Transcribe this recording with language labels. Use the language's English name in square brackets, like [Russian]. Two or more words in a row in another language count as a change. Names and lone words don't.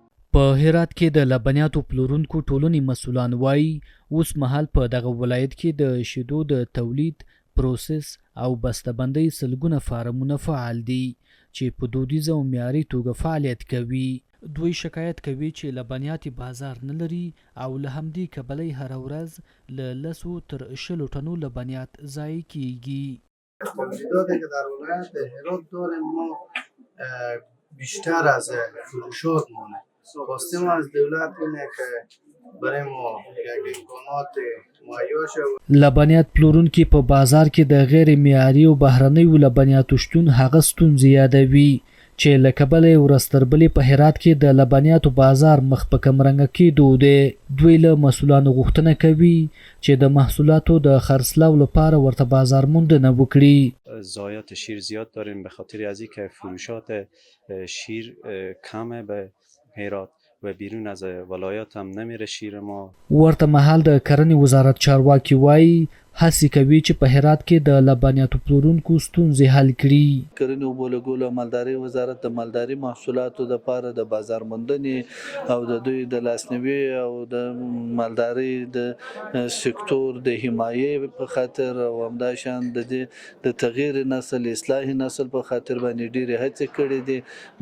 [Pashto] په هرات کې د لبنیاتو پلورونکو ټولنې مسؤلان وایي اوس مهال په دغه ولایت کې د شیدو د تولید، پروسس او بسته‌بندۍ سلګونه فارمونه فعال دي چې په دودیزه او معیاري توګه فعالیت کوي. دوی شکایت کوي چې لبنیات بازار نه لري او له همدې کبله هر ورځ له 10 تر 20 ټنو لبنیات ضایع کیږي. [Persian] تولیداتی که در ولایت هرات داریم ما بیشتر از فروشات مونه. خواستیم از دولت اینه که برای ما یک امکانات مهیا شود. [Pashto] لبنیات پلورونکي په بازار کې د غیر معیاري او بهرنیو لبنیاتو شتون هغه ستونزې یادوي چې له کبله یې ورځ تر بلې په هرات کې د لبنیاتو بازار مخ په کمرنګه کېدو دی. دوی له مسؤلانو غوښتنه کوي چې د محصولاتو د خرڅلاو لپاره ورته بازار موندنه وکړي. [Persian] ضایعات شیر زیاد داریم به خاطر از اینکه فروشات شیر کمه به هرات و بیرون از ولایات هم نمیره شیر ما. [Pashto] ورته مهال د کرنې وزارت چارواکي وایي هڅې کوي چې په هرات کې د لبنیاتو پلورونکو ستونزې حل کړي. کرنې اوبو لګولو او مالدارۍ وزارت د مالداري محصولاتو لپاره د بازار موندنې او د دوی د لاسنیوي او د مالدارۍ د سکتور د حمایې په خاطر او همداشان د تغییر نسل اصلاح نسل په خاطر باندې ډېرې هڅې کړې دي.